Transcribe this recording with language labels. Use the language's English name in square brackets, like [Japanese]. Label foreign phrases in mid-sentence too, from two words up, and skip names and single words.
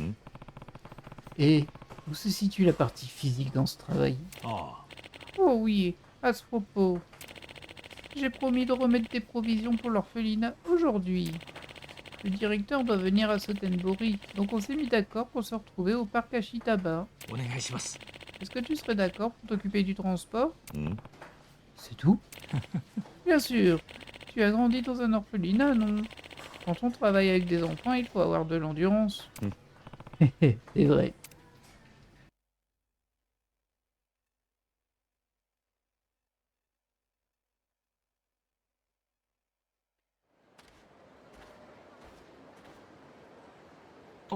[French] Et où se situe la partie physique dans ce travail? Ah, Oh oui, à ce propos, j'ai promis de remettre des provisions pour l'orphelinat aujourd'hui. Le directeur doit venir à Sotenbori, donc on s'est mis d'accord pour se retrouver au parc Ashitaba. [Japanese] お願いします。 [French] Est-ce que tu serais d'accord pour t'occuper du transport? C'est tout? Bien sûr, tu as grandi dans un orphelinat, non? Quand on travaille avec des enfants, il faut avoir de l'endurance. C'est vrai. Oh.